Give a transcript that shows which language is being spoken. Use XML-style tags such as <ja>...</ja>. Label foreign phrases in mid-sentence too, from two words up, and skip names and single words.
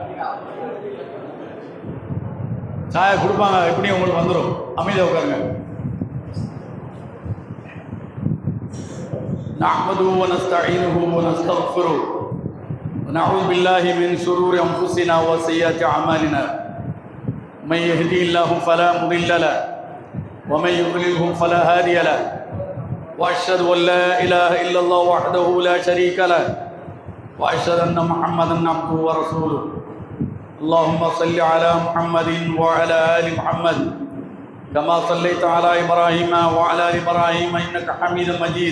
<ta>சாயை கொடுப்பாங்க, எப்படியும் உங்களுக்கு வந்துடும். அமைதியாக உட்காருங்க.</ta> <ar>نحمده ونستعينه ونستغفره نعوذ بالله من شرور أنفسنا وسيئات أعمالنا. من يهدي الله فلا مضل له ومن يضلله فلا هادي له واشهد ان لا اله الا الله وحده لا شريك له واشهد ان محمدا عبده ورسوله. اللهم صل على محمد وعلى ال محمد كما صليت على ابراهيم وعلى ال ابراهيم انك حميد مجيد.</ar>